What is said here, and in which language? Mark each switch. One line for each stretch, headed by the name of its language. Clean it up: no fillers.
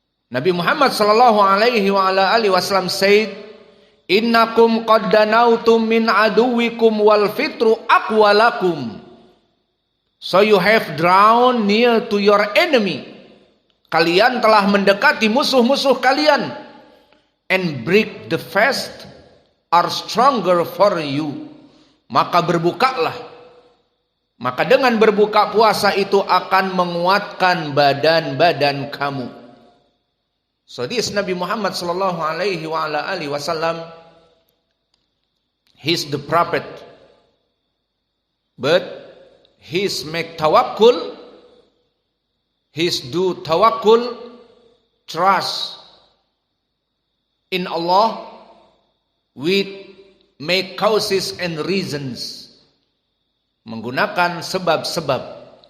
Arabic: Nabi Muhammad sallallahu alaihi wa ala alihi wasallam
English: said,
Arabic: "Innakum qad danautum min aduwikum wal fitru aqwalakum."
English: So you have drawn near to your enemy.
Indonesian: Kalian telah mendekati musuh-musuh kalian.
English: And break the fast are stronger for you.
Indonesian: Maka berbukalah. Maka dengan berbuka puasa itu akan menguatkan badan-badan kamu.
English: So this Nabi Muhammad
Arabic: sallallahu alaihi wa ala alihi wasallam,
English: he's the prophet, but he's make tawakkul, he's do tawakkul, trust in Allah with make causes and reasons,
Indonesian: menggunakan sebab-sebab.